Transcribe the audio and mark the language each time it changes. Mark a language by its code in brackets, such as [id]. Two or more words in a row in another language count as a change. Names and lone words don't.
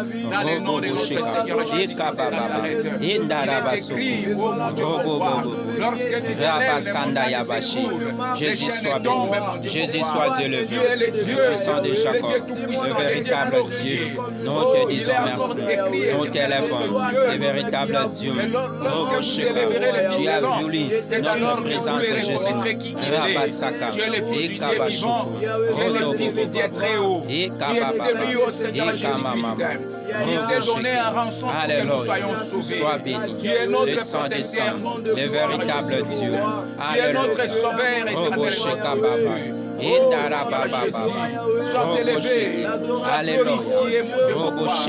[fr] Jésus soit béni. Jésus soit élevé. Le puissant de Jacob, le véritable Dieu. Nous te disons merci. Nous t'élèvons. Le véritable Dieu. Tu as voulu notre présence, Jésus. Rabasaka. Et Kabashoko. Et Kababa. Et Kamama. Alléluia. Sois béni. Le sang des saints. Le véritable Dieu. Notre sauveur éternel. Sois élevé, glorifié, mon Dieu.